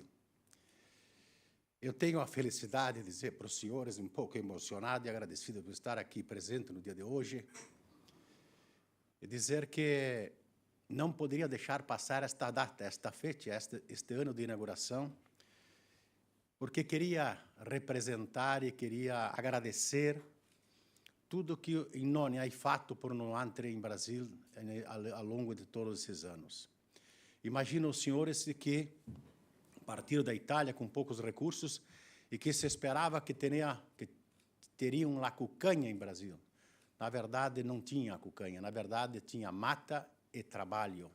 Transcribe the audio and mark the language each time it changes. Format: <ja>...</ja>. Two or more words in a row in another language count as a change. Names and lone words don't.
<pt>Eu tenho a felicidade de dizer para os senhores, um pouco emocionado e agradecido por estar aqui presente no dia de hoje, e dizer que não poderia deixar passar esta data, esta feita, este ano de inauguração, porque queria representar e queria agradecer tudo que</pt> <it>il nonni ha fatto</it> <pt>por nós em Brasil ao longo de todos esses anos. Imagino os senhores que partiram da Itália com poucos recursos e que se esperava que teriam a cucanha em Brasil. Na verdade, não tinha a cucanha. Na verdade, tinha mata e trabalho.</pt>